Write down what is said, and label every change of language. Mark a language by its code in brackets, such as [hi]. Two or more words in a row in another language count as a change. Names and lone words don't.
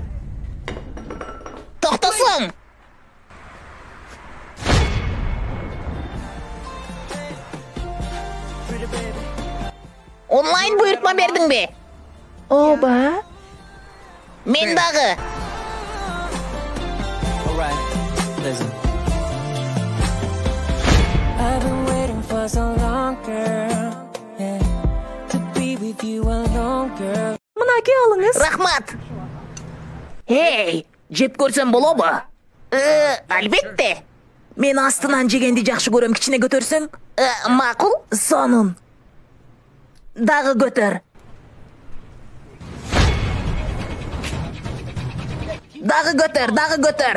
[ky] Токтосоң. Онлайн буйртма бердиңби? Оба. Мен дагы. [en] I've been waiting for so long, girl. Yeah, to be with you alone, girl. [ky] Мынаке алыңыз. Рахмат. Эй, жеп көрсөм болобу? Албетте. Мен астынан жегенди жакшы көрөм, кичине көтөрсөң. Макул. Сонун. Дагы көтөр. Дагы көтөр.